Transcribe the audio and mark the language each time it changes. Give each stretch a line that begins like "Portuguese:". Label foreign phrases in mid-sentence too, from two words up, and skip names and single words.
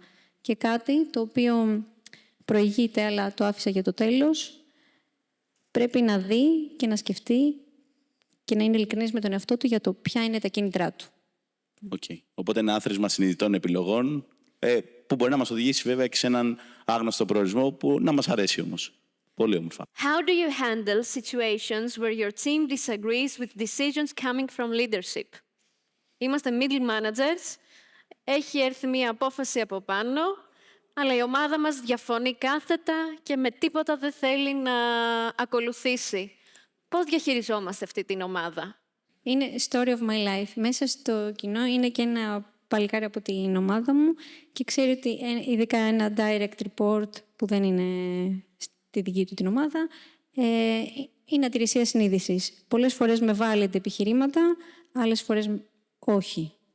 Greek: Και κάτι το οποίο προηγείται, αλλά το άφησα για το τέλος, πρέπει να δει και να σκεφτεί και να είναι ειλικρινής με τον εαυτό του για το ποια είναι τα κίνητρά του. Okay. Οπότε ένα άθροισμα συνειδητών επιλογών, που μπορεί να μας οδηγήσει βέβαια και σε έναν άγνωστο προορισμό που να μας αρέσει όμως. Πολύ όμορφα.
English: How do you handle situations where your team disagrees with decisions coming from leadership?
Greek: Είμαστε
English: middle managers,
Greek: έχει έρθει μία απόφαση από πάνω, αλλά η ομάδα μας διαφωνεί κάθετα και με τίποτα δεν θέλει να ακολουθήσει. Πώς διαχειριζόμαστε αυτή την ομάδα? Είναι
English: story of my life.
Greek: Μέσα στο κοινό είναι και ένα παλικάρι από την ομάδα μου και ξέρει ότι ειδικά ένα
English: direct report
Greek: που δεν είναι στη δική του την ομάδα, είναι ατηρησία συνείδησης. Πολλές φορές με βάλετε επιχειρήματα, άλλες φορές όχι.